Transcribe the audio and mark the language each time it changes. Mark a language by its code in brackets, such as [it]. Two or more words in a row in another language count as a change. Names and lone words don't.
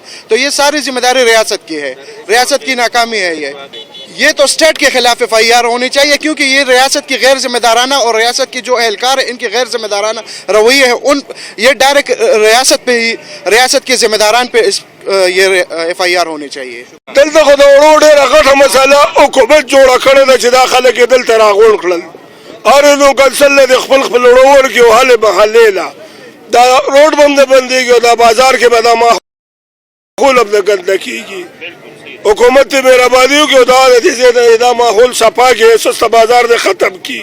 [ur] تو یہ ساری ذمہ داری ریاست کی ہے، ریاست کی ناکامی ہے. یہ تو اسٹیٹ کے خلاف FIR ہونی چاہیے، کیونکہ یہ ریاست کی غیر ذمہ دارانہ اور ریاست کی جو اہلکار ہے ان کی غیر ذمہ دارانہ رویے ہے، یہ ڈائریکٹ ریاست کے ذمہ داران پہ یہ FIR ہونی چاہیے. [ps] دلته خو د وړو ډېره غټه مسله حکومت جوړه کړې ده چې دا خلک یې دلته راغونډ کړل. هر یو کنسل د خپل وړو ورکړي او هلې محلې له دا روډ به هم نه بندېږي او دا بازار کې به دا ماحول هم نه ګنده کېږي. حکومت ته مهرباني وکړي او دا د دې دا ماحول صفا کړي، سسته بازار دې ختم کړي.